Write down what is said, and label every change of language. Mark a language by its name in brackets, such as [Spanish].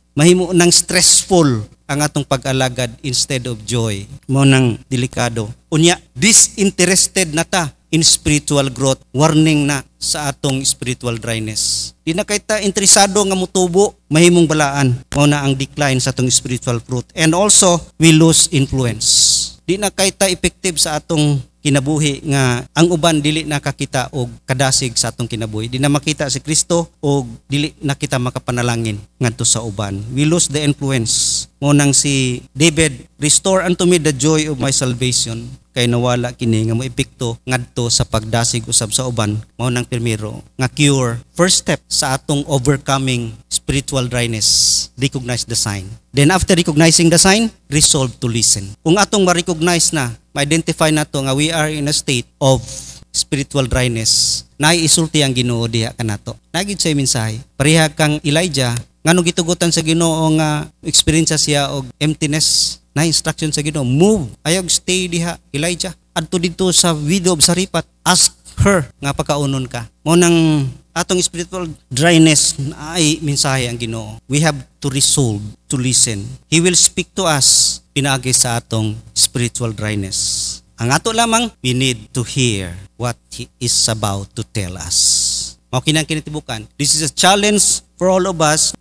[Cebuano] Mahimo ng stressful ang atong pag-alagad [English] instead of joy. [Cebuano] Mao nang delikado. Unya, [English] disinterested na ta in spiritual growth. [Cebuano] Warning na sa atong spiritual dryness. Di na kay ta interesado nga mutubo, mahimong balaan. Mao na ang decline sa atong spiritual fruit. [English] And also, we lose influence. [Cebuano] Di na kay ta effective sa atong kinabuhi nga ang uban dili nakakita og kadasig sa atong kinabuhi. Di na makita si Kristo og dili na kita makapanalangin ngadto sa uban. [English] We lose the influence. [Cebuano] Mo nang si David, [English] restore unto me the joy of my salvation. [Cebuano] Kay nawala kini nga moepekto ngadto sa pagdasig usab sa uban. Mao nang primero nga cure. [English] First step sa atong overcoming spiritual dryness, recognize the sign. Then after recognizing the sign, resolve to listen. [Cebuano] Kung atong ma-recognize na, ma-identify na to nga [English] we are in a state of spiritual dryness, [Cebuano] naiisulti ang Ginoo diha kanato. Nagid say mensahe, pareha kang Elijah nganong gitugutan sa Ginoo nga experience siya og emptiness. Na instruction sa Ginoo, move, ayog stay diha Elijah adto dito sa widow of Sarepta, ask her nga pagkaunon ka. Mo nang atong spiritual dryness ay mensahe ang Ginoo. [English] We have to resolve to listen. He will speak to us [Cebuano] pinaagi sa atong spiritual dryness. [English] Ang ato lamang, we need to hear what He is about to tell us. [Cebuano] Mao kinang kinitibukan. [English] This is a challenge for all of us.